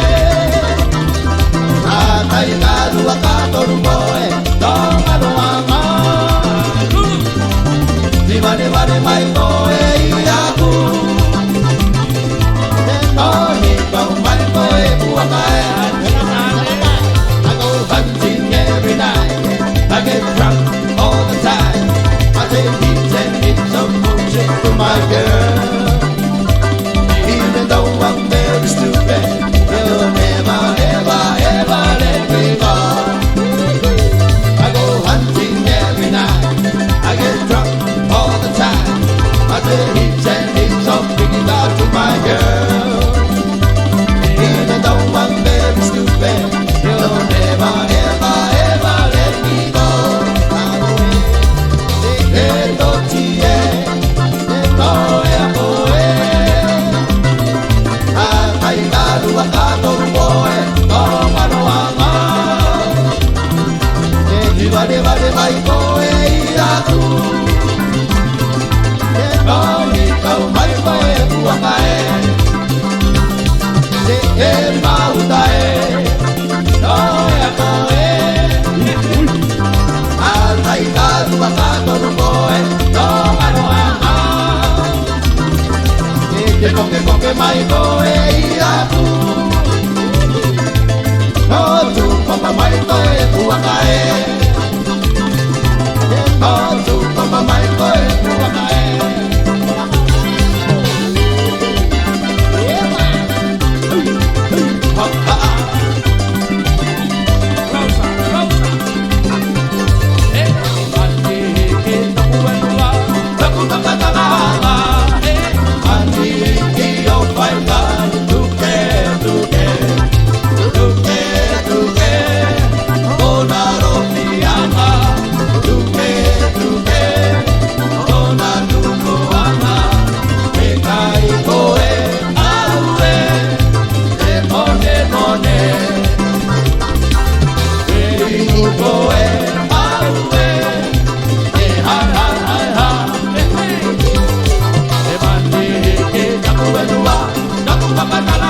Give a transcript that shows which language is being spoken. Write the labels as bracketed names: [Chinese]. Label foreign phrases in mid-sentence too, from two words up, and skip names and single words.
[Rarotongan] Atai karu akakoru koe, tonga loama. Te vale vale mai koe ira ku. Te toni kau mai koe puakae. [English] I go hunting every night. I get drunk all the time. I take hits and hits of bullshit to my girl. Even though I'm very stupid, you'll never, ever, ever let me go. I go hunting every night. I get drunk all the time. I take hits and hits of bringing out to my girl. Even though I'm very stupid, you'll never, ever, ever let me go. [Rarotongan] Eto tie, eto ea koe. Akai karu akakoru koe, tonga loanga. Te vale vale mai koe ira ku. Te toni kau mai koe puakae. Te e mautae, toia koe. Atai karu akakoru koe, tonga loanga. Te koke mai koe ira ku. No tu papa mai koe puakae. No tu papa mai koe puakae. [English] Closer, closer. [Rarotongan] Eh, mandi ke tapu enua, tapu takatala. Eh, Andi kio paika, tuke, tuke, tuke, tuke. Ona rofianga, tuke, tuke. Ona tukuanga, mekai koe, aue. Te mone mone, te inu koe, aue. Te ha ha ha ha, eh, mandi ke tapu enua, tapu takatala.